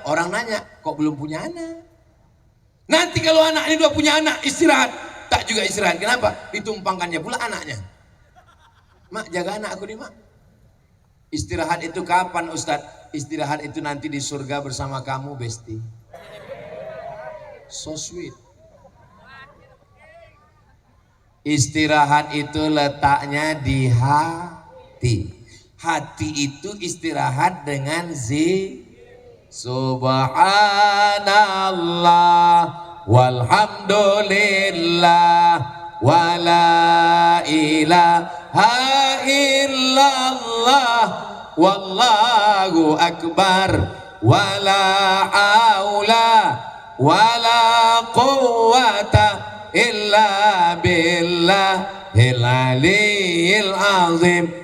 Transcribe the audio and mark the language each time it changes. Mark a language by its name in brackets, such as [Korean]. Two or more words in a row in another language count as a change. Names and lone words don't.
[Indonesian] Orang nanya, kok belum punya anak? Nanti kalau anak ini udah punya anak istirahat, tak minta juga istirahat. Kenapa? Ditumpangkannya pula anaknya. Mak, jaga anak aku nih, Mak. Istirahat itu kapan, Ustadz? Istirahat itu nanti di surga bersama kamu, Besti. [English] So sweet. [Indonesian] Istirahat itu letaknya di hati. Hati itu istirahat dengan [Arabic] سبحان الله والحمد لله ولا إله إلا الله والله أكبر ولا حول ولا قوة إلا بالله العلي العظيم.